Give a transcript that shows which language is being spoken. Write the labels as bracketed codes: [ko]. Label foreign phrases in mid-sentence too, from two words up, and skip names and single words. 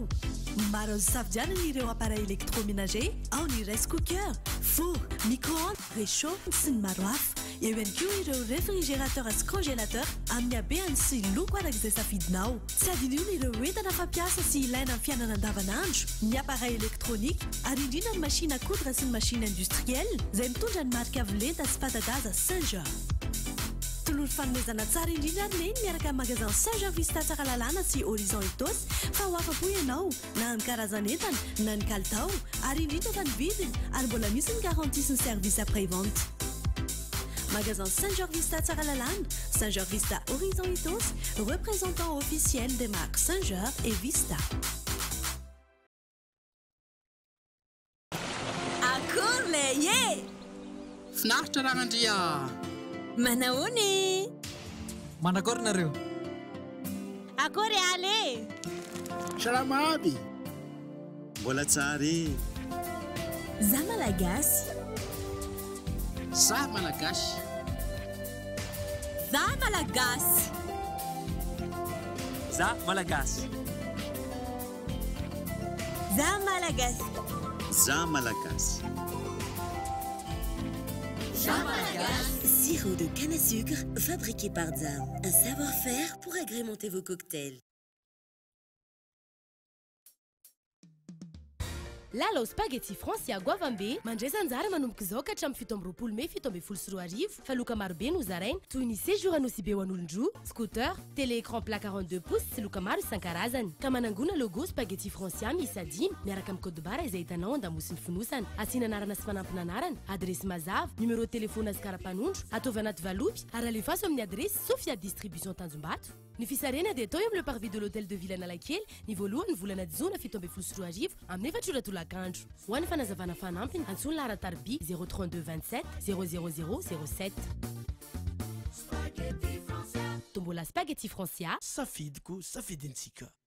[mg] Maro azo safidianana ireo [fr] appareil électroménager, [mg] ao ny [en] rice cooker, [mg] four, micro-ondes, réchaud sy ny maro hafa. Eo ihany koa ireo réfrigérateur sy congélateur amin'ny habehany sy loko arak'izay safidinao. Tsy adinona ireo entana fampiasa sy ilaina amin'ny fiainana andavanandro, ny [fr] appareil électronique [mg] ary indrindra ny [fr] machine à coudre [mg] sy ny [fr] machine industrielle [mg] izay mitondra ny marika avolenta sy patadaza Saint-Georges. Tolory fanomezana tsara indrindra ary neny miaraka amin'ny magasin Saint-Georges Vista tsara lalàna sy Horizon Itos fa ho afa-po ianao na ny karazan'entana na ny kalitao ary indrindra fa ny vidiny ary mbola misy ny garantie sy ny [fr] service après-vente. [mg] Magasin Saint-Georges Vista tsara lalàna, [fr] Saint-Georges Vista Horizon Itos, représentant officiel des marques Saint-Georges et Vista. [mg] Akory ye! Finaritra raha Andria. Manahoany? Manakory nareo? Akory ale? Salama aby. Mbola tsara. Za malagasy. Za malagasy. Za malagasy. Za malagasy. Za Malagasy. Za Malagasy. Za Malagasy. [fr] Sirop de canne à sucre fabriqué par Zam. Un savoir-faire pour agrémenter vos cocktails. [mg] Lala spaghetti Francia Guavambe mandresa anjara manomboka izao ka hatramin'ny 17 May 17 fa loka marobe no zaraina toy ny séjour anosy be ho an'olon-droa, scooter, [fr] télé-écran plat 42 pouces [mg] sy loka maro isan-karazany. Ka manangona logo spaghetti Francia miisa 5 miaraka amin'ny [fr] code barre [mg] izay hitanao an-damosiny fonosana. Asiana anarana sy fanampina anarana, adresy mazava, [fr] numéro de téléphone [mg] azy karapanondro, ataovy anaty valopy ary alefaso amin'ny adresy Sofia Distribution Tanjombato. Ny fisarena dia atao eo amin'ny [fr] le parvis de l'hôtel de ville [mg] Analakely ny voalohany volana Jona 17 amin'ny 4 tolakandro. Ho an'ny fanazavana fanampiny antsoina Laratarby 032 27 00007. Tombola spaghetti Francia. Safidiko, safidintsika.